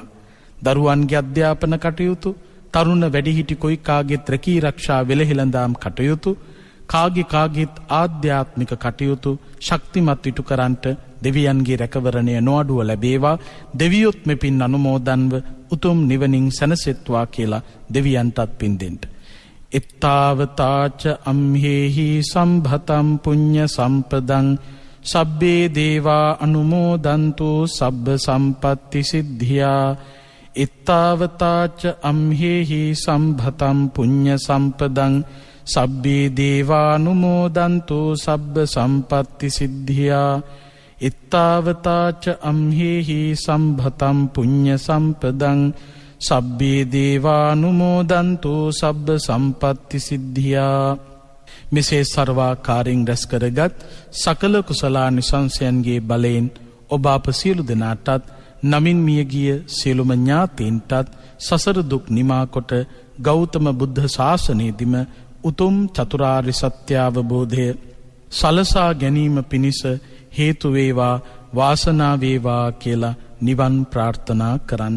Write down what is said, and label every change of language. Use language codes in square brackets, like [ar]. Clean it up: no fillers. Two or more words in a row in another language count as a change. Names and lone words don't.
[si] දරුවන්ගේ අධ්‍යාපන කටයුතු, තරුණ වැඩිහිටි කොයිකාගේ රැකී රක්ෂා වෙළහෙළඳාම් කටයුතු, කාගෙත් ආධ්‍යාත්මික කටයුතු ශක්තිමත් ඉටු කරන්ට දෙවියන්ගේ රැකවරණය නොඅඩුව ලැබේවා. දෙවියොත් මෙපින් අනුමෝදන්ව උතුම් නිවනින් සැනසෙත්වා කියලා දෙවියන්ටත් පින් දෙන්න. [pi] එත්තාවතාච අම්හෙහි සම්භතම් පුඤ්ඤ සම්පදං සබ්බේ දේවා අනුමෝදන්තු සබ්බ සම්පත්ති සිද්ධියා. එත්තාවතාච අම්හෙහි සම්භතම් පුඤ්ඤ සම්පදං සබ්බේ දේවා අනුමෝදන්තු සබ්බ සම්පත්ති සිද්ධියා. එත්තාවතාච අම්හෙහි සම්භතම් පුඤ්ඤ සම්පදං සබ්බේ දේවා අනුමෝදන්තු සබ්බ සම්පත්ති සිද්ධියා. [si] මෙසේ සර්වාකාරයෙන් රැස් කරගත් සකල කුසලානිසංසයන්ගේ බලයෙන් ඔබ අප සියලු දෙනාටත් නමින් මියගිය සියලුම ඥාතීන්ටත් සසර දුක් නිමා කොට ගෞතම බුද්ධ ශාසනයේදීම උතුම් චතුරාර්ය සත්‍ය අවබෝධය සලසා ගැනීම පිණිස හේතු වේවා වාසනාව වේවා කියලා නිවන් ප්‍රාර්ථනා කරන්න.